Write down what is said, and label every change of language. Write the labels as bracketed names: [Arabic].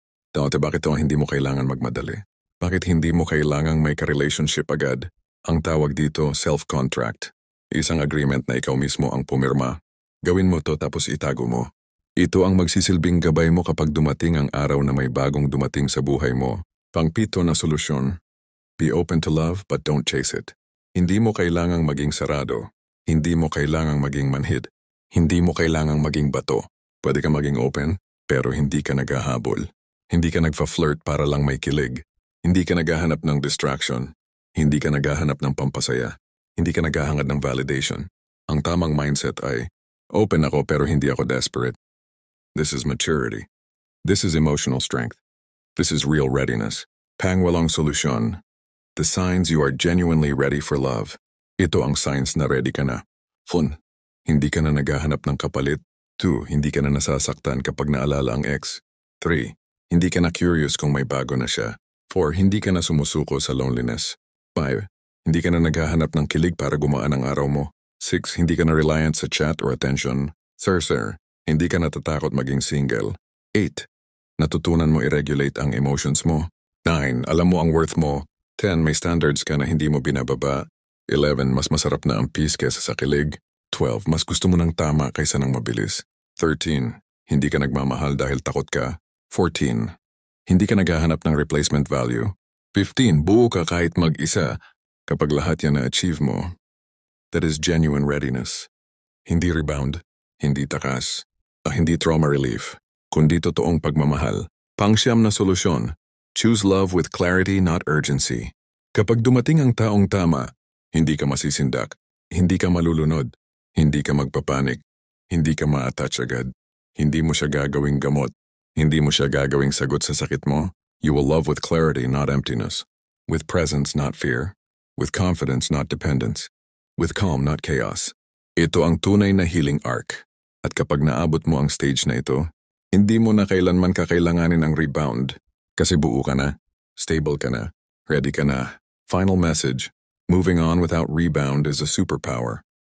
[Filipino] Dati bakit hindi mo kailangan magmadali? Bakit hindi mo kailangang may ka-relationship agad? Ang tawag dito, self-contract. Isang agreement na ikaw mismo ang pumirma. Gawin mo to tapos itago mo. Ito ang magsisilbing gabay mo kapag dumating ang araw na may bagong dumating sa buhay mo. Pang-pito na solusyon. [English] Be open to love but don't chase it. [Filipino] Hindi mo kailangang maging sarado. Hindi mo kailangang maging manhid. Hindi mo kailangang maging bato. Pwede ka maging open, pero hindi ka naghahabol. Hindi ka nagfa-flirt para lang may kilig. Hindi ka naghahanap ng distraction. Hindi ka naghahanap ng pampasaya. Hindi ka naghahangad ng validation. Ang tamang mindset ay, open ako pero hindi ako desperate. [English] This is maturity. This is emotional strength. This is real readiness. [Filipino] Pangwalong solusyon. [English] The signs you are genuinely ready for love. [Filipino] Ito ang signs na ready ka na. 1. Hindi ka na naghahanap ng kapalit. 2. Hindi ka na nasasaktan kapag naalala ang ex. 3. Hindi ka na curious kung may bago na siya. 4. Hindi ka na sumusuko sa loneliness. 5. Hindi ka na naghahanap ng kilig para gumaan ang araw mo. 6. Hindi ka na reliant sa chat or attention. Sir, hindi ka natatakot maging single. 8. Natutunan mo i-regulate ang emotions mo. 9. Alam mo ang worth mo. 10. May standards ka na hindi mo binababa. 11. Mas masarap na ang peace kesa sa kilig. 12. Mas gusto mo ng tama kaysa ng mabilis. 13. Hindi ka nagmamahal dahil takot ka. 14. Hindi ka naghahanap ng replacement value. 15. Buo ka kahit mag-isa kapag lahat yan na-achieve mo. [English] That is genuine readiness. [Filipino] Hindi rebound, hindi takas, hindi trauma relief, kundi totoong pagmamahal. Pang-siyam na solusyon. [English] Choose love with clarity, not urgency. [Filipino] Kapag dumating ang taong tama, hindi ka masisindak, hindi ka malulunod, hindi ka magpapanik, hindi ka ma-attach agad, hindi mo siya gagawing gamot, hindi mo siya gagawing sagot sa sakit mo. [English] You will love with clarity, not emptiness, with presence, not fear, with confidence, not dependence, with calm, not chaos. [Filipino] Ito ang tunay na healing arc. At kapag naabot mo ang stage na ito, hindi mo na kailanman kakailanganin ang rebound. Kasi buo ka na, stable ka na, ready ka na. [English] Final message, moving on without rebound is a superpower.